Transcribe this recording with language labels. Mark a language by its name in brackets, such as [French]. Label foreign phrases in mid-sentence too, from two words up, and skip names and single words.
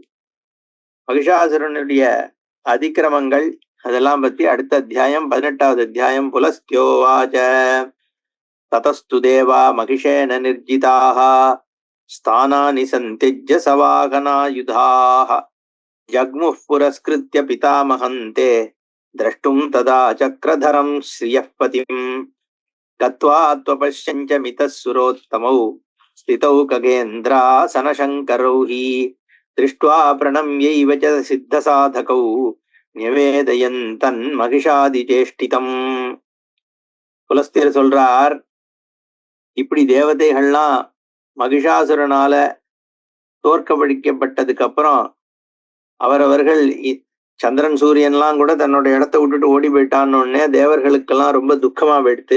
[Tamil] மகிஷாசுரனுடைய அதிக்கிரமங்கள் அதெல்லாம் பத்தி அடுத்த அத்தியாயம் 18வது அத்தியாயம். [Sanskrit] पुलस्त्योवाच ततस्तु देवा महिषेण निर्जिताः स्थानानि संत्यज्य सवाहनायुधाः जग्मुः पुरस्कृत्य पितामहं ते द्रष्टुं तदा चक्रधरं श्रियः पतिं गत्वा त्वपश्यञ्च मितः सुरोत्तमौ स्थितौ खगेन्द्रासनशङ्करौ हि दृष्ट्वा प्रणम्यैव च सिद्धसाधकौ निवेदयन्तन् महिषादिचेष्टितम्. [Tamil] புலஸ்தியர் சொல்றார், இப்படி தேவதைகள்லாம் மகிஷாசுரனால தோற்கடிக்கப்பட்டதுக்கு அப்புறம் அவரவர்கள் சந்திரன், சூரியன்லாம் கூட தன்னோட இடத்த விட்டுட்டு ஓடி போயிட்டான்னு தேவர்களுக்கெல்லாம் ரொம்ப துக்கமா போயிடுத்து.